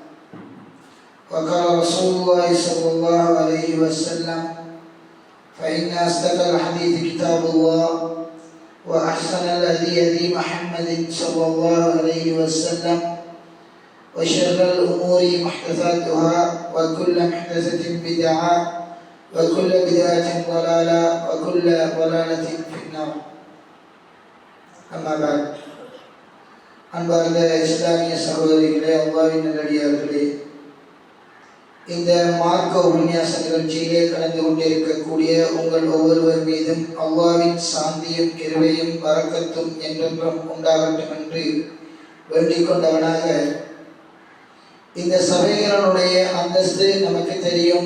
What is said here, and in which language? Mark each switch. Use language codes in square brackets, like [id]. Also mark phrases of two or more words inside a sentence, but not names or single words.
[ar] وقال رسول الله صلى الله عليه وسلم: فإن أصدق الحديث كتاب الله، وأحسن الهدي هدي محمد صلى الله عليه وسلم، وشر الأمور محدثاتها، وكل محدثة بدعة، وكل بدعة ضلالة، وكل ضلالة في النار. أما بعد، [ta] அன்பார்ந்த இஸ்லாமிய சகோதரிகளே, அல்லாஹ்வின் நல்லடியார்களே, இந்த மார்க்க உபன்யாச நிகழ்ச்சியிலே கலந்து கொண்டிருக்கக்கூடிய உங்கள் ஒவ்வொருவர் மீதும் அல்லாஹ்வின் சாந்தியும் கிருபையும் பரக்கத்தும் என்றென்றும் உண்டாகட்டும் என்று வேண்டிக் கொண்டவனாக, இந்த சபைகளுடைய அந்தஸ்து நமக்கு தெரியும்.